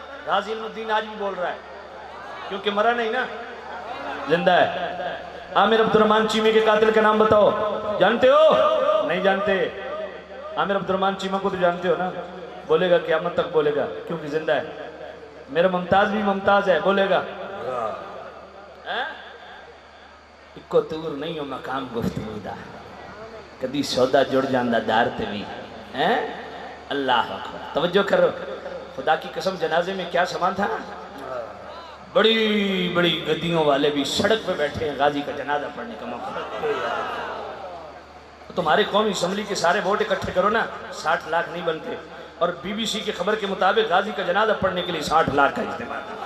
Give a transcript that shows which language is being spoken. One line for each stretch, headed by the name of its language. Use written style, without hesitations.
Urdu: غازی علم الدین آج بھی بول رہا ہے کیونکہ مرا نہیں نا، زندہ ہے. عامر عبد الرحمن چیمے کے قاتل کا نام بتاؤ. جانتے ہو؟ نہیں جانتے. عامر عبد الرحمن چیمہ کو تو جانتے ہو نا. بولے گا قیامت تک بولے گا کیونکہ زندہ ہے. میرا ممتاز بھی ممتاز ہے، بولے گا.
Punjabi: اکو تور نہیں ہو مقام گفتگو دا، کدی سودا جڑ جاندہ دار تے بھی.
Urdu: اللہ اکبر. توجہ کرو. خدا کی قسم جنازے میں کیا سامان تھا؟ بڑی بڑی گدیوں والے بھی سڑک پہ بیٹھے ہیں غازی کا جنازہ پڑھنے کا موقع. تمہارے قومی اسمبلی کے سارے ووٹ اکٹھے کرو نا، 60 لاکھ نہیں بنتے. اور بی بی سی کی خبر کے مطابق غازی کا جنازہ پڑھنے کے لیے 60 لاکھ کا اجتماع.